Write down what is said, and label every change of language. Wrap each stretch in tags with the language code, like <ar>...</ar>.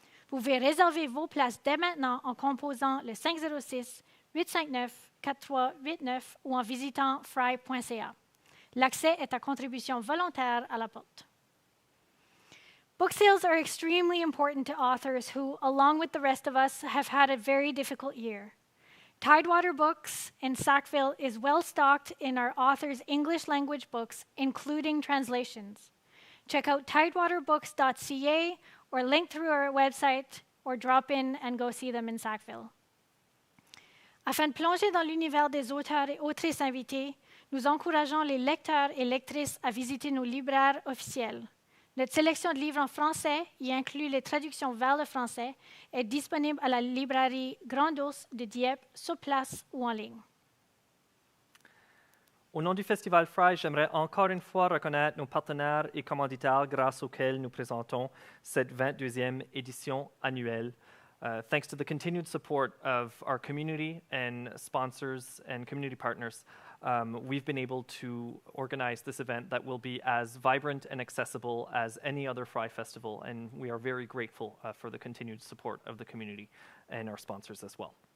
<fr>Vous pouvez réserver vos places dès maintenant en composant le 506-859-4389 ou en visitant frye.ca. L'accès est à contribution volontaire à la porte.</fr> <en>Book sales are extremely important to authors who, along with the rest of us, have had a very difficult year. Tidewater Books in Sackville is well stocked in our authors' English language books, including translations. Check out tidewaterbooks.ca or link through our website or drop in and go see them in Sackville.</en> <fr>Afin de plonger dans l'univers des auteurs et autrices invités, nous encourageons les lecteurs et lectrices à visiter nos libraires officiels. Notre sélection de livres en français, y inclut les traductions vers le français, est disponible à la librairie Grand Ours de Dieppe, sur place ou en ligne. Au nom du Festival Frye, j'aimerais encore une fois reconnaître nos partenaires et commanditaires grâce auxquels nous présentons cette 22e édition annuelle.</fr> <en>Thanks to the continued support of our community and sponsors and community partners, we've been able to organize this event that will be as vibrant and accessible as any other Frye festival, and we are very grateful for the continued support of the community and our sponsors as well.</en>